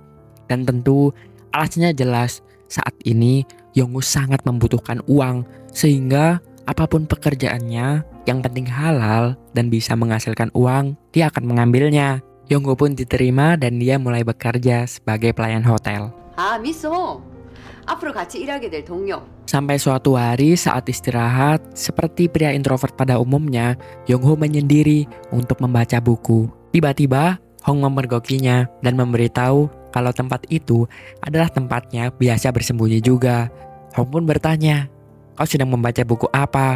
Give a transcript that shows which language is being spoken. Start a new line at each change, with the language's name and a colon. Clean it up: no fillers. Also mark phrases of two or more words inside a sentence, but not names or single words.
Indonesian: Dan tentu alasannya jelas, saat ini Yongho sangat membutuhkan uang, sehingga apapun pekerjaannya, yang penting halal dan bisa menghasilkan uang, dia akan mengambilnya. Yongho pun diterima dan dia mulai bekerja sebagai pelayan hotel.
Korean: 미스 홍. 앞으로 같이 일하게 될 동료.
Indonesian: Sampai suatu hari saat istirahat, seperti pria introvert pada umumnya, Yongho menyendiri untuk membaca buku. Tiba-tiba, Hong memergokinya dan memberitahu kalau tempat itu adalah tempatnya biasa bersembunyi juga. Hong pun bertanya, "Kau sedang membaca buku apa?"